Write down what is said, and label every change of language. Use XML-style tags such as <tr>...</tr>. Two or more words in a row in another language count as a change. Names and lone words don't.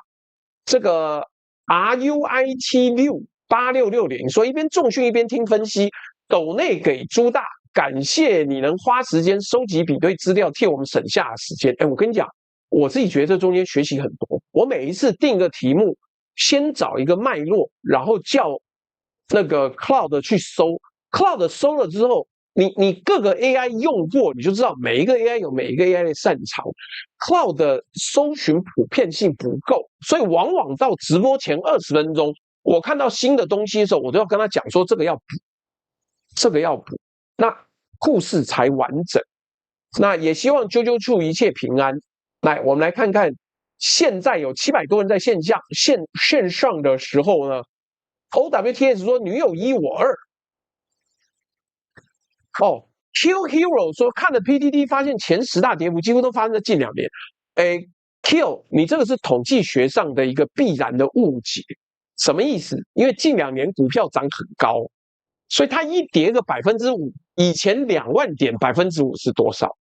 <zh>這個 RUI768660說一邊重訓一邊聽分析，斗內給朱大，感謝你能花時間收集比對資料，替我們省下時間。我跟你講，我自己覺得這中間學習很多。我每一次定個題目，先找一個脈絡，然後叫那個 Cloud 去搜 ，Cloud 搜了之後， 你各個 AI 用過，你就知道每一個 AI 有每一個 AI 的擅長。Cloud 的搜尋普遍性不夠，所以往往到直播前20分鐘，我看到新的東西的時候，我都要跟他講說這個要補，這個要補，那故事才完整。那也希望啾啾處一切平安。來，我們來看看，現在有700多人在線上的時候呢 ，OWTS 說女友1我2。哦 ，Kill Hero 說看了 PTT 發現前10大跌幅幾乎都發生在近2年。Kill， 你這個是統計學上的一個必然的誤解，什麼意思？因為近2年股票漲很高，所以它一跌個5%，以前2萬點5%是多少？</zh>